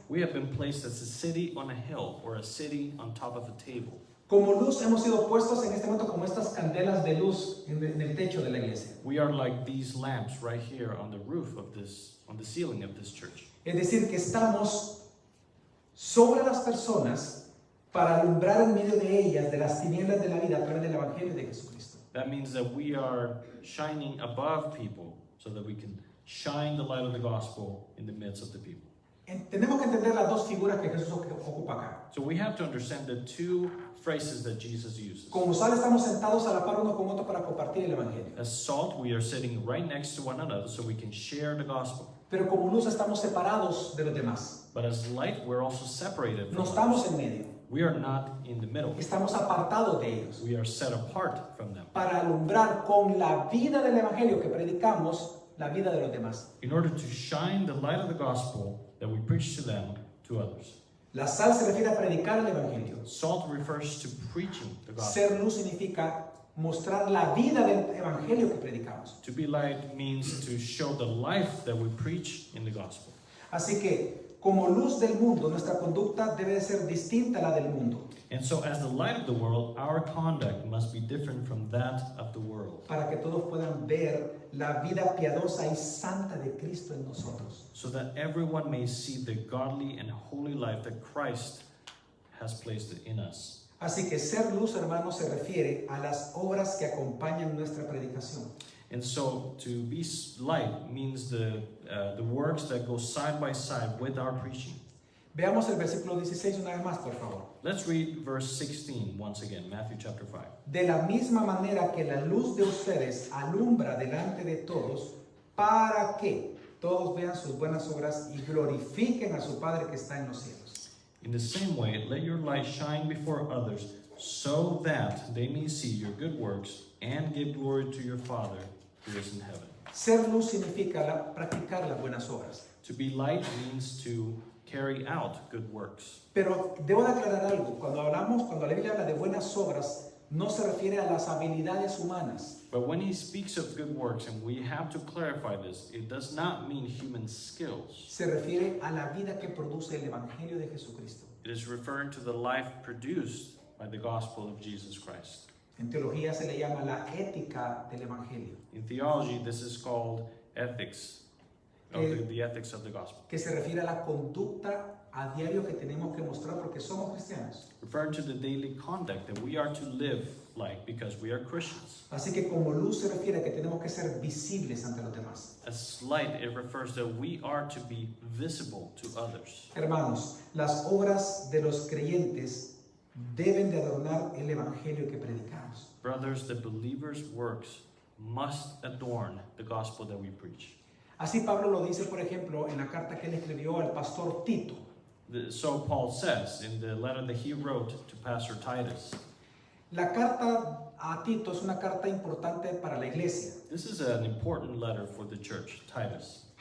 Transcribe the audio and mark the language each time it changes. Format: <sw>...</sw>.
<en>we have been placed as a city on a hill or a city on top of a table.</en> <es>Como luz hemos sido puestos en este momento como estas candelas de luz en el techo de la iglesia.</es> <en>We are like these lamps right here on the roof of this, on the ceiling of this church.</en> <es>Es decir, que estamos sobre las personas para alumbrar en medio de ellas, de las tinieblas de la vida, a través del Evangelio de Jesucristo.</es> <en>That means that we are shining above people so that we can shine the light of the gospel in the midst of the people.</en> <es>Tenemos que entender las dos figuras que Jesús ocupa acá.</es> <en>So we have to understand the two phrases that Jesus uses.</en> <es>Como sal estamos sentados a la par unos con otros para compartir el Evangelio.</es> <en>As salt, we are sitting right next to one another so we can share the gospel.</en> <es>Pero como luz estamos separados de los demás.</es> <en>But as light, we're also separated</en> <es>No</es> <en>from</en> <es>estamos</es> <en>others.</en> <es>en medio.</es> <en>We are not in the middle.</en> <es>Estamos apartados de ellos.</es> <en>We are set apart from them</en> <es>Para alumbrar con la vida del Evangelio que predicamos, la vida de los demás.</es> <en>in order to shine the light of the gospel that we preach to them to others.</en> <es>La sal se refiere a predicar el Evangelio.</es> <en>Salt refers to preaching the gospel.</en> <es>Ser luz significa mostrar la vida del Evangelio que predicamos.</es> <en>To be light means to show the life that we preach in the gospel.</en> <es>Así que, como luz del mundo, nuestra conducta debe de ser distinta a la del mundo,</es> <en>And so, as the light of the world, our conduct must be different from that of the world,</en> <es>para que todos puedan ver la vida piadosa y santa de Cristo en nosotros.</es> <en>so that everyone may see the godly and holy life that Christ has placed in us.</en> <es>Así que ser luz, hermanos, se refiere a las obras que acompañan nuestra predicación.</es> <en>And so, to be light means the works that go side by side with our preaching.</en> <es>Veamos el versículo 16 una vez más, por favor.</es> <en>Let's read verse 16 once again, Matthew chapter 5.</en> <es>De la misma manera que la luz de ustedes alumbra delante de todos, para que todos vean sus buenas obras y glorifiquen a su Padre que está en los cielos.</es> <en>In the same way, let your light shine before others, so that they may see your good works and give glory to your Father who is in heaven.</en> <es>Ser luz significa practicar las buenas obras.</es> <en>To be light means to carry out good works.</en> <es>Pero debo de aclarar algo. Cuando la Biblia habla de buenas obras, no se refiere a las habilidades humanas.</es> <en>But when he speaks of good works, and we have to clarify this, it does not mean human skills.</en> <es>Se refiere a la vida que produce el Evangelio de Jesucristo.</es> <en>It is referring to the life produced by the gospel of Jesus Christ.</en> <es>En teología se le llama la ética del Evangelio,</es> <en>In theology, this is called ethics, the ethics of the gospel.</en> <es>que se refiere a la conducta a diario que tenemos que mostrar porque somos cristianos.</es> <en>Referring to the daily conduct that we are to live like because we are Christians.</en> <es>Así que como luz se refiere a que tenemos que ser visibles ante los demás.</es> <en>As light, it refers that we are to be visible to others.</en> <es>Hermanos, las obras de los creyentes deben de adornar el Evangelio que predicamos.</es> <en>Brothers, the believer's works must adorn the gospel that we preach.</en> <es>Así Pablo lo dice, por ejemplo, en la carta que él escribió al pastor Tito.</es> <en>So Paul says in the letter that he wrote to Pastor Titus.</en> <es>La carta a Tito es una carta importante para la iglesia,</es> <en>This is an important letter for the church, Titus.</en>